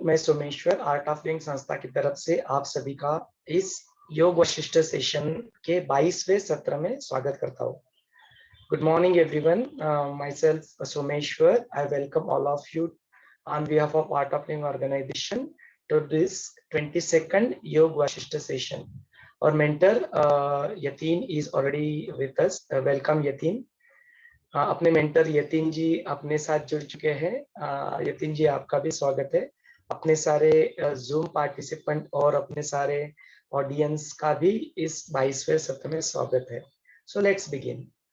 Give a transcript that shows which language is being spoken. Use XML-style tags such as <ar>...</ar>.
<hi>मैं Someshwar art of living संस्था की तरफ से आप सभी का इस योग वशिष्ठ सेशन के 22वें सत्र में स्वागत करता हूँ।</hi> <en>Good morning everyone, myself Someshwar. I welcome all of you on behalf of Art of Living organization to this 22nd Yoga Vasishtha session. Our mentor Yatin is already with us. Welcome Yatin.</en> <hi>अपने mentor Yatin जी अपने साथ जुड़ चुके हैं। यतीन जी आपका भी स्वागत है। अपने सारे जूम पार्टिसिपेंट और अपने सारे ऑडियंस का भी इस 22वें सत्र में स्वागत है।</hi> <en>So let's begin.</en>